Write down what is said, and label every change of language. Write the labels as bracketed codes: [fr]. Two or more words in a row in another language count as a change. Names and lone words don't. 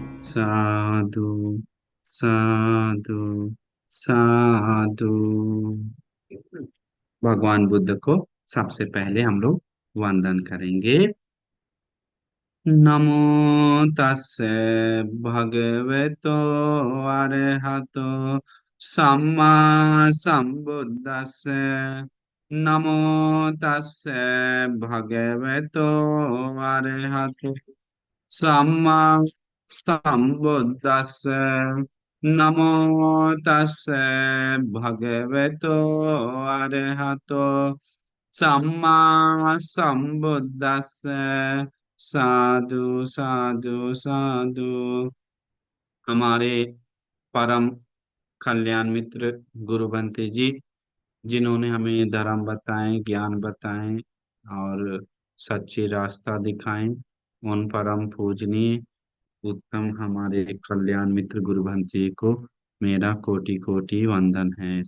[pi] साधु साधु साधु। [hi] भगवान बुद्ध को सबसे पहले हम लोग वंदन करेंगे। [pi] नमो तस्से भगवतो अरहतो सम्मा संबुद्दस्से। नमो तस्से भगवतो अरहतो सम्मा संबुद्दस्से। नमो तस्से भगवतो अरहतो सम्मा संबुद्दस्से। साधु साधु साधु। [hi] हमारे परम कल्याण मित्र गुरु बंते जी, जिन्होंने हमें धर्म बताए, ज्ञान बताए और सच्चे रास्ता दिखाए, उन परम पूजनीय उत्तम हमारे कल्याण मित्र गुरु बंते जी को मेरा कोटि कोटि वंदन है।